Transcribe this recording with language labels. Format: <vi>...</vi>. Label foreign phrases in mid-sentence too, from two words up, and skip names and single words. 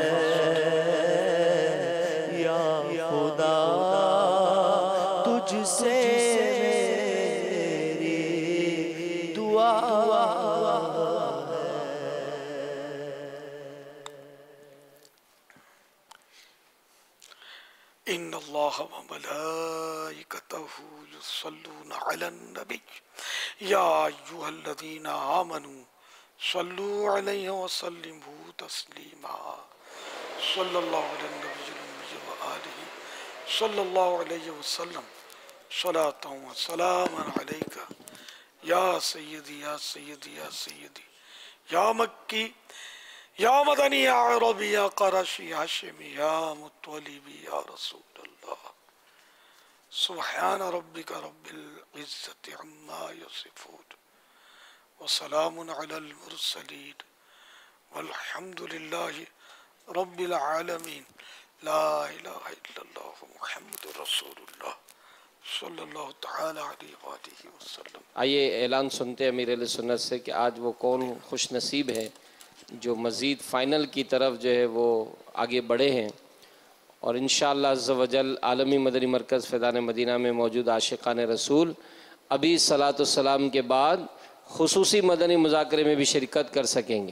<ur>یا خدا تجھ سے میری دعا ہے.</ur> <ar>إن الله وملائكته يصلون على النبي يا أيها الذين آمنوا صلوا عليه وسلموا تسليما صلى الله عليه وآله صلى الله عليه وسلم صلاة وسلاما عليك يا سيدي يا سيدي يا سيدي يا مكي يا مدني يا عربي يا قرشي يا هاشمي يا مطلبي يا رسول الله. سبحان ربك رب العزة عما يصفون وسلام على المرسلين والحمد لله رب العالمين. لا إله إلا الله محمد رسول الله صلى الله تعالى عليه وسلم.</ar> <ur>آئیے اعلان سنتے ہیں امیر اہل سنت سے کہ آج وہ کون خوش نصیب ہے جو مزید فائنل کی طرف جو ہے وہ آگے بڑھے ہیں اور انشاءاللہ</ur> <ar>عز وجل</ar> <ur>عالمی مدنی مرکز فیضان مدینہ میں موجود عاشقان رسول ابھی صلوۃ و سلام کے بعد خصوصی مدنی مذاکرے میں بھی شرکت کر سکیں گے.</ur>